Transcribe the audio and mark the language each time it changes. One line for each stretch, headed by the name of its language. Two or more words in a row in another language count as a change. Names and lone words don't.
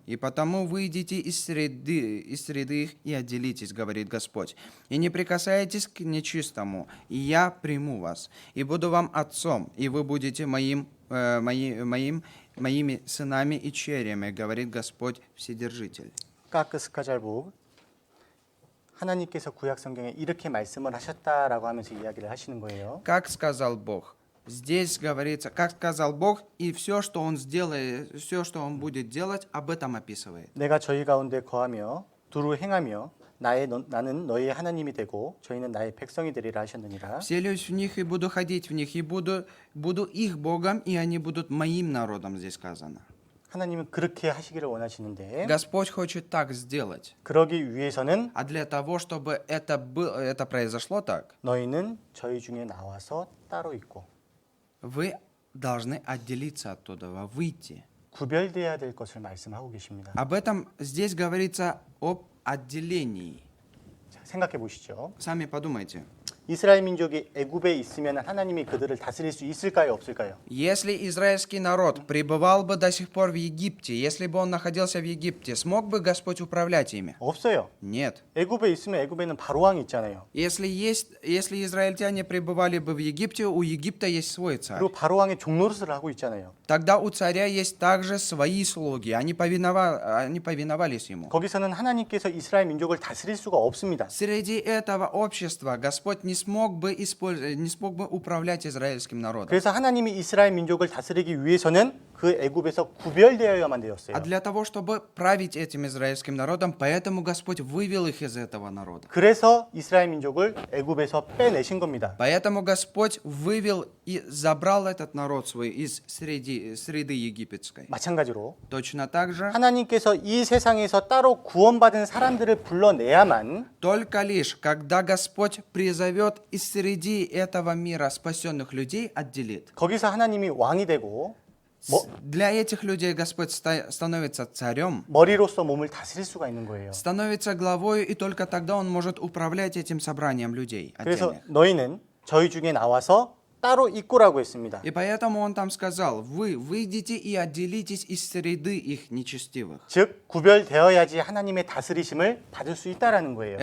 Russian: И потому выйдите из среды их и отделитесь, говорит Господь, и не прикасайтесь к нечистому, и я приму вас, и буду вам отцом, и вы будете моим моими сынами и черями, говорит Господь Вседержитель. как сказал Бог
Korean: 하나님께서 구약 성경에 이렇게 말씀을 하셨다라고 하면서 이야기를 하시는 거예요.
Russian: Как сказал Бог? Здесь говорится, как сказал Бог, и все, что Он сделает, все, что Он будет делать, об этом описывает.
Korean: 내가 저희 가운데 거하며 두루 행하며 나는 너희의 하나님이 되고 저희는 나의 백성이 되리라 하셨느니라.
Russian: Вселюсь в них и буду ходить в них, и буду их Богом, и они будут моим народом, здесь сказано.
Korean: 하나님은 그렇게 하시기를 원하시는데
Russian: Господь хочет так сделать.
Korean: 그러기 위해서는
Russian: А для того, чтобы это произошло так,
Korean: 너희는 저희 중에 나와서 따로 있고
Russian: вы должны отделиться оттуда, выйти.
Korean: 구별돼야 될 것을 말씀하고 계십니다.
Russian: Об этом здесь говорится об отделении.
Korean: 자, 생각해 보시죠.
Russian: Сами подумайте.
Korean: 이스라엘 민족이 애굽에 있으면 하나님이 그들을 다스릴 수 있을까요, 없을까요?
Russian: Если израильский народ пребывал бы до сих пор в Египте, если бы он находился в Египте, смог бы Господь управлять ими?
Korean: 없어요.
Russian: Нет.
Korean: 애굽에 있으면 애굽에는 바로 왕이 있잖아요.
Russian: Если израильтяне пребывали бы в Египте, у Египта есть свой царь.
Korean: 그리고 바로 왕의 종노릇을 하고 있잖아요.
Russian: Тогда у царя есть также свои слуги, они повиновались ему.
Korean: 거기서는 하나님께서 이스라엘 민족을 다스릴 수가 없습니다.
Russian: Среди этого общества Господь не смог бы управлять израильским народом.
Korean: 그래서 하나님이 이스라엘 민족을 다스리기 위해서는 그 애굽에서 구별되어야만 되었어요.
Russian: А для того, чтобы править этим израильским народом, поэтому Господь вывел их из этого народа.
Korean: 그래서 이스라엘 민족을 애굽에서 빼내신 겁니다.
Russian: Поэтому Господь вывел и забрал этот народ свой из среды египетской.
Korean: 마찬가지로
Russian: Точно так же,
Korean: 하나님께서 이 세상에서 따로 구원받은 사람들을 불러내야만
Russian: только лишь, когда Господь призовет из среди этого мира спасенных людей, отделит.
Korean: 거기서 하나님이 왕이 되고
Russian: Для этих людей Господь становится царем,
Korean: 머리로서 몸을 다스릴 수가 있는 거예요.
Russian: становится главою, и только тогда он может управлять этим собранием людей
Korean: 그래서
Russian: отдельных.
Korean: 너희는 저희 중에 나와서 따로 있고라고 했습니다.
Russian: И поэтому он там сказал, вы выйдите и отделитесь из среды их нечестивых.
Korean: 즉 구별되어야지 하나님의 다스리심을 받을 수 있다라는 거예요.